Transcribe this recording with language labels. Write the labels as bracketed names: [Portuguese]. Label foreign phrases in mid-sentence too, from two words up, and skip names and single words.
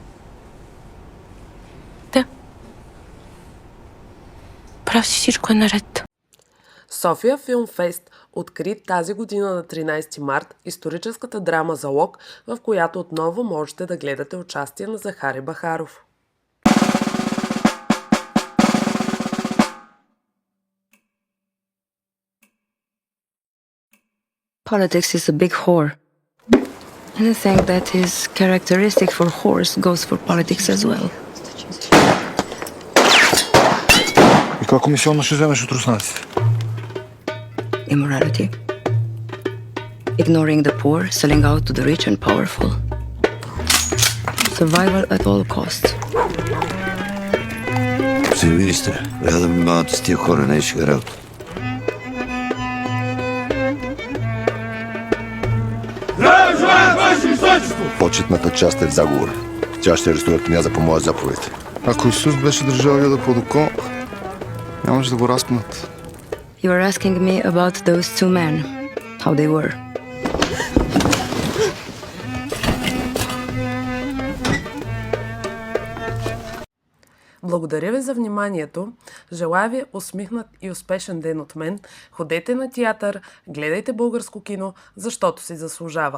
[Bulgarian] Сериозно ли? Прав си, всичко е наред. София Филм Фест откри тази година на 13 март историческата драма Залог, в която отново можете да гледате участие на Захари Бахаров. [English] Politics is a big whore. Anything that is characteristic for whores goes for politics as well. [Bulgarian] И каква комисионна ще вземеш от руснаците? [English] Immorality. Ignoring the poor, selling out to the rich and powerful. Survival at all costs. [Bulgarian] Господин министър, трябва да внимавате с тия хора, не е шега работа. Почетната част е в заговор. Тя ще арестува княза по моя заповед. Ако Исус беше държал яда под око, нямаше да го разпнат. [English] You are asking me about those two men, how they were. [Bulgarian] Благодаря ви за вниманието. Желая ви усмихнат и успешен ден от мен. Ходете на театър, гледайте българско кино, защото си заслужава.